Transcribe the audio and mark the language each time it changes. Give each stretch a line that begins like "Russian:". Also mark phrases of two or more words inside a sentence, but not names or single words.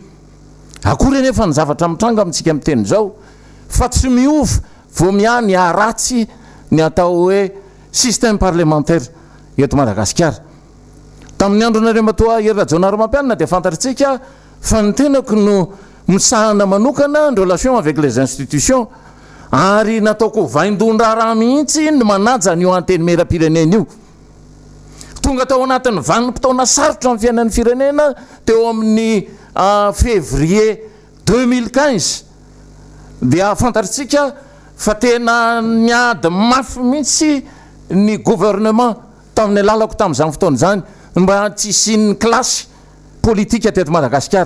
Malagasy: Akory nefa ny zavatra mitranga amintsika amin'ny teny zao fa tsy miova vao miany aratsy ny atao hoe
French: système parlementaire
Malagasy: eto Madagasikara. Tamin'ny andron'Andriamatoa Hery Rajaonarimampianina dia fantatritsika fa ny tenako no misahana manokana
French: en relation avec les institutions,
Malagasy: ary nataoko vaindon-draharaha mihitsy ny manaja ny io antenimera-pirenena io. Tonga tao anatin'ny vanim-potoana sarotra amin'ny fiainan'ny firenena teo amin'ny février 2015 dia fantatritsika fa tena niady mafy mihitsy ny gouvernement tamin'ny lalako tamin'izany fotoana zany mba tsy hisian'ny klasy politika teto Madagasikara.